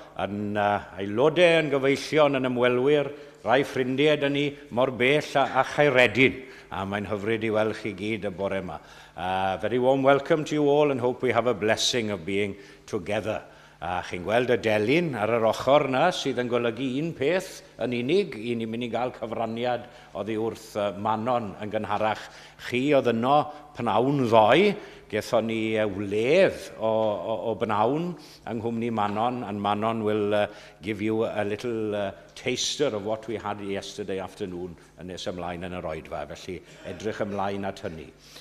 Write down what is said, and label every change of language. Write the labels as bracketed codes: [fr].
[cy] Yn aelodau yn gyfeillion yn ymwelwyr, rai ffrindiau dyn ni mor bell a Chairedin. A mae'n hyfryd i weld chi gyd y bore yma. [en] Very warm welcome to you all and hope we have a blessing of being together. [cy] Chi'n gweld y delyn ar yr ochr na sydd yn golygu un peth yn unig, i ni'n mynd i gael cyfraniad oddi wrth Manon yn gynharach. Chi oedd yno pnawn ddoe, gaethon ni wledd o bnawn yng Nghwmni Manon, [en] and Manon will give you a little taster of what we had yesterday afternoon [cy] yn nes ymlaen yn yr oedfa, felly edrych ymlaen at hynny.